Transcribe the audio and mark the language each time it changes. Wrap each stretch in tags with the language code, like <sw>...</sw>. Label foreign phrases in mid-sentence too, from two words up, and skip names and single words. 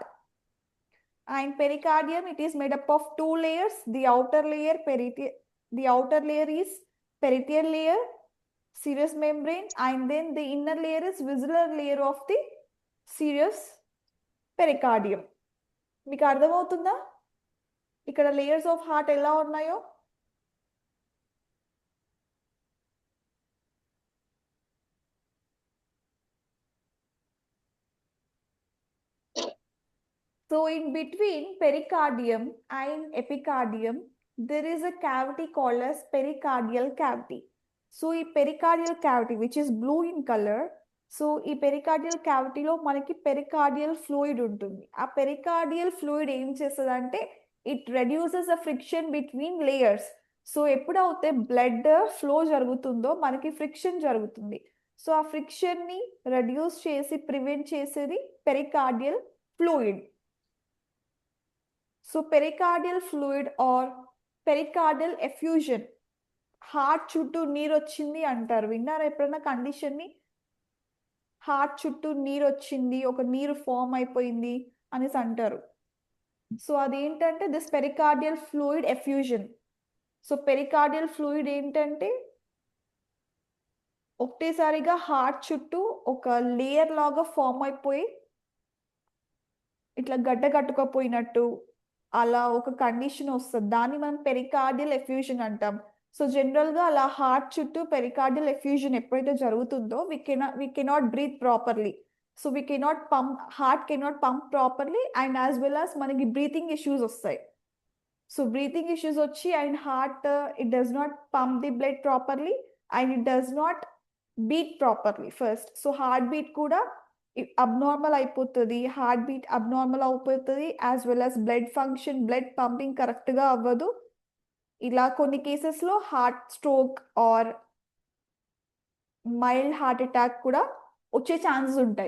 <en>And pericardium, it is made up of two layers. The outer layer is peritoneal layer, serous membrane, and then the inner layer is visceral layer of the serous pericardium.</en> <te>మీకు అర్థమవుతుందా ఇక్కడ</te> <en>layers of heart</en> <te>ఎలా ఉన్నాయో?</te> <en>So in between pericardium and epicardium, there is a cavity called as pericardial cavity. So ఈ pericardial cavity, which is blue in color, so ఈ pericardial cavity</en> <te>లో మనకి</te> <en>pericardial fluid ఉంటుంది. ఆ pericardial fluid</en> <te>ఏం చేస్తుందంటే</te> <en>it reduces the friction between layers.</en> <te>సో ఎప్పుడైతే</te> <en>blood flow</en> <te>జరుగుతుందో మనకి ఫ్రిక్షన్ జరుగుతుంది. సో ఆ ఫ్రిక్షన్ ని రెడ్యూస్ చేసి ప్రివెంట్ చేసేది</te> <en>pericardial fluid. So pericardial fluid or pericardial effusion,</en> <te>హార్ట్ చుట్టూ నీరు వచ్చింది అంటారు. విన్నారా ఎప్పుడైనా కండిషన్ ని? హార్ట్ చుట్టూ నీరు వచ్చింది, ఒక నీరు ఫామ్ అయిపోయింది అనేసి అంటారు.</te> <en>సో అదేంటంటే this pericardial fluid effusion.</en> <te>సో</te> <en>pericardial fluid</en> <te>ఏంటంటే ఒకటేసారిగా హార్ట్ చుట్టూ ఒక లేయర్ లాగా ఫామ్ అయిపోయి ఇట్లా గడ్డ కట్టుకోపోయినట్టు అలా ఒక కండిషన్ వస్తుంది. దాన్ని మనం</te> <en>pericardial effusion</en> <te>అంటాం. సో జనరల్ గా అలా హార్ట్ చుట్టూ</te> <en>pericardial effusion</en> <te>ఎప్పుడైతే జరుగుతుందో</te> <en>we cannot breathe properly. సో we cannot pump, heart cannot pump properly, and as well as మనకి breathing issues వస్తాయి. so breathing issues వచ్చి and heart it does not pump the blood properly and it does not beat properly first.</en> <te>సో</te> <en>heart beat</en> <te>కూడా అబ్నార్మల్ అయిపోతుంది,</te> <en>heart beat</en> <te>అబ్నార్మల్ అయిపోతుంది,</te> <en>as well as blood function, blood pumping correct</en> <te>గా అవ్వదు. ఇలా కొన్ని కేసెస్ లో</te> <en>heart stroke or mild heart attack</en> <te>కూడా వచ్చే ఛాన్సెస్ ఉంటాయి.</te>